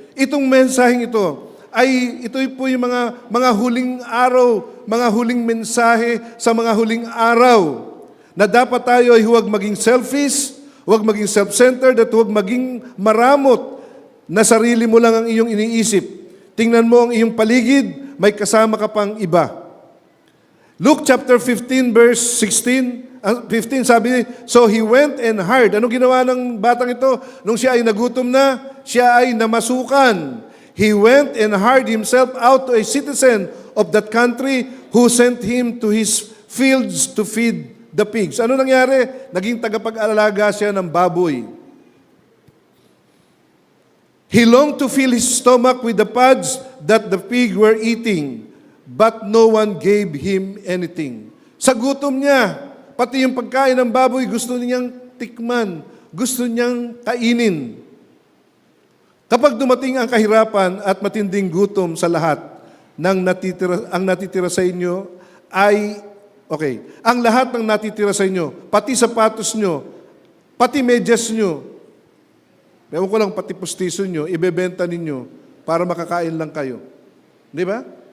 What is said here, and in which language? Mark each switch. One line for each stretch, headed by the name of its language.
Filipino: Itong mensaheng ito po yung mga huling araw, mga huling mensahe sa mga huling araw na dapat tayo ay huwag maging selfish, huwag maging self-centered at huwag maging maramot na sarili mo lang ang iyong iniisip. Tingnan mo ang iyong paligid, may kasama ka pang iba.
English: Luke chapter 15 verse 15 sabi, so he went and hired.
Filipino: Anong ginawa ng batang ito? Nung siya ay nagutom na, siya ay namasukan.
English: He went and hired himself out to a citizen of that country who sent him to his fields to feed the pigs.
Filipino: Ano nangyari? Naging tagapag-alaga siya ng baboy.
English: He longed to fill his stomach with the pods that the pig were eating, but no one gave him anything.
Filipino: Sa gutom niya, pati yung pagkain ng baboy, gusto niyang tikman, gusto niyang kainin. Kapag dumating ang kahirapan at matinding gutom sa lahat, ang natitira sa inyo ay, ang lahat ng natitira sa inyo, pati sapatos nyo, pati medyas nyo, ewan ko lang, pati pustiso nyo, ibebenta ninyo para makakain lang kayo. Di ba?